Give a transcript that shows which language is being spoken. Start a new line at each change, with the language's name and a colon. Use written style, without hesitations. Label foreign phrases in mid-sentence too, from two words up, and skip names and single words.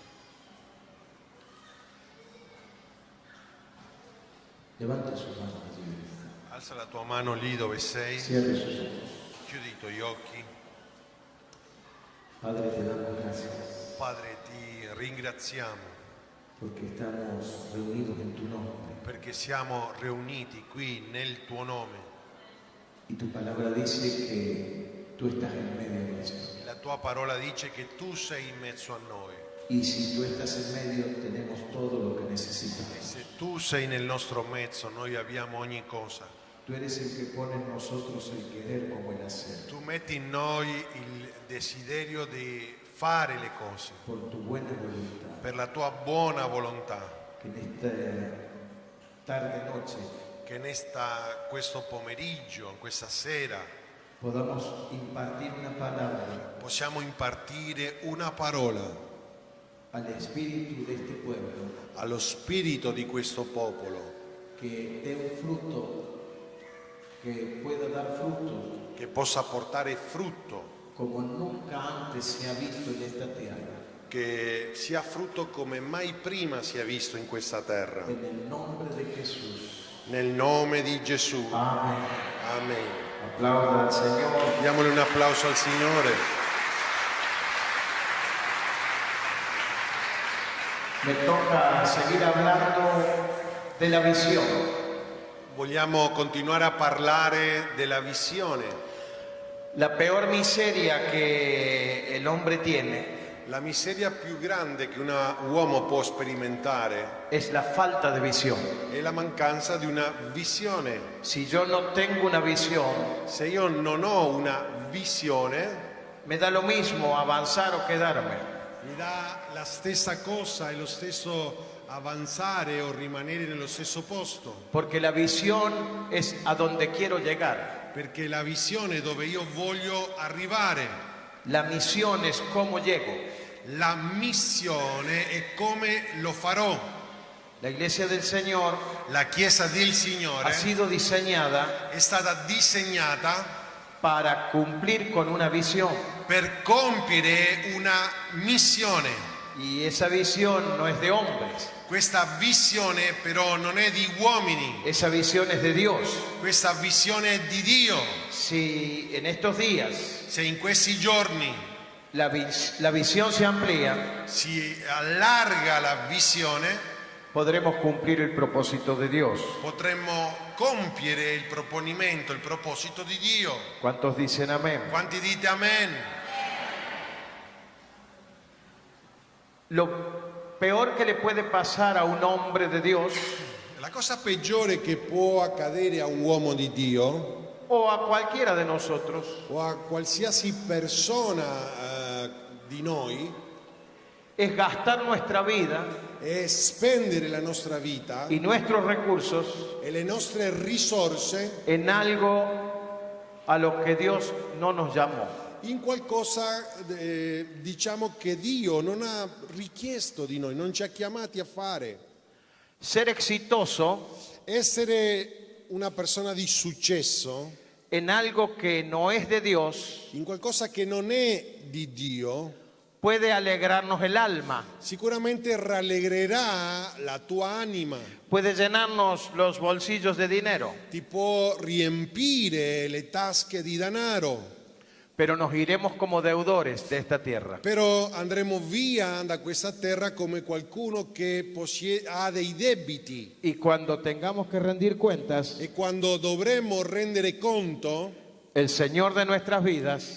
Spanish: Levanta la sua mano.
Italian: Alza la tua mano lì dove sei.
Spanish: Cierra sus ojos.
Italian: Chiudi i tuoi occhi.
Spanish: Padre, te damos gracias
Italian: Padre, ti ringraziamo
Spanish: porque estamos reunidos en tu nombre.
Italian: perché siamo riuniti qui nel tuo nome.
Spanish: Y tu palabra dice que tú estás en medio nuestro.
Italian: La tua parola dice che tu sei in mezzo a noi.
Spanish: Y si tú estás en medio, tenemos todo lo que
Italian: E
Spanish: necesitamos.
Italian: se tu sei nel nostro mezzo, noi abbiamo ogni cosa.
Spanish: Tú eres el que pone en nosotros el querer como el hacer.
Italian: Tu metti in noi il desiderio di fare le cose
Spanish: Por tu buena voluntad.
Italian: per la tua buona volontà.
Spanish: Que en esta tarde, noche,
Italian: Che questo pomeriggio, questa sera,
Spanish: podamos impartir una palabra
Italian: possiamo impartire una parola
Spanish: al espíritu de este pueblo
Italian: allo spirito di questo popolo,
Spanish: que dé un fruto, que pueda dar frutos
Italian: che possa portare frutto,
Spanish: como nunca antes se ha visto en esta tierra.
Italian: che sia frutto come mai prima si è visto in questa terra.
Spanish: En el nombre de Jesús.
Italian: Nel nome di Gesù.
Spanish: Amén.
Italian: Amen.
Spanish: Aplauda al Señor.
Italian: Diamole un applauso al Signore.
Spanish: Me toca seguir hablando de la visión.
Italian: Vogliamo continuare a parlare della visione.
Spanish: La peor miseria que el hombre tiene
Italian: La miseria più grande che un uomo può sperimentare
Spanish: es la falta de visión.
Italian: è la mancanza di una visione.
Spanish: Si yo no tengo una visión,
Italian: Se io non ho una visione,
Spanish: me da lo mismo avanzar o quedarme.
Italian: mi dà la stessa cosa e lo stesso avanzare o rimanere nello stesso posto,
Spanish: Porque la visión es a donde quiero llegar.
Italian: perché la visione è dove io voglio arrivare.
Spanish: La misión es cómo llego.
Italian: La missione è come lo farò.
Spanish: La iglesia del Señor
Italian: La Chiesa del Signore
Spanish: ha sido diseñada
Italian: è stata disegnata
Spanish: para cumplir con una visión.
Italian: per compiere una missione.
Spanish: Y esa visión no es de hombres,
Italian: Questa visione però non è di uomini,
Spanish: esa visión es de Dios.
Italian: questa visione è di Dio.
Spanish: Si en estos días
Italian: Se in questi giorni
Spanish: la visión se amplía,
Italian: si allarga la visione,
Spanish: podremos cumplir el propósito de Dios.
Italian: potremmo compiere il proponimento, il proposito di Dio.
Spanish: ¿Cuántos dicen amén?
Italian: Quanti dite amen?
Spanish: Lo peor que le puede pasar a un hombre de Dios
Italian: La cosa peggiore che può accadere a un uomo di Dio
Spanish: o a cualquiera de nosotros
Italian: o a qualsiasi persona di noi
Spanish: es gastar nuestra vida
Italian: è spendere la nostra vita
Spanish: y nuestros recursos
Italian: e le nostre risorse
Spanish: en algo a lo que Dios no nos llamó.
Italian: in qualcosa diciamo che Dio non ha richiesto di noi, non ci ha chiamati a fare.
Spanish: Ser exitoso
Italian: Essere una persona di successo
Spanish: en algo que no es de Dios
Italian: in qualcosa che non è di Dio
Spanish: puede alegrarnos el alma,
Italian: sicuramente rallegrerà la tua anima,
Spanish: puede llenarnos los bolsillos de dinero,
Italian: ti può riempire le tasche di denaro,
Spanish: pero nos iremos como deudores de esta tierra.
Italian: però andremo via da questa terra come qualcuno che ha dei debiti,
Spanish: Y cuando tengamos que rendir cuentas,
Italian: e quando dovremo rendere conto,
Spanish: el Señor de nuestras vidas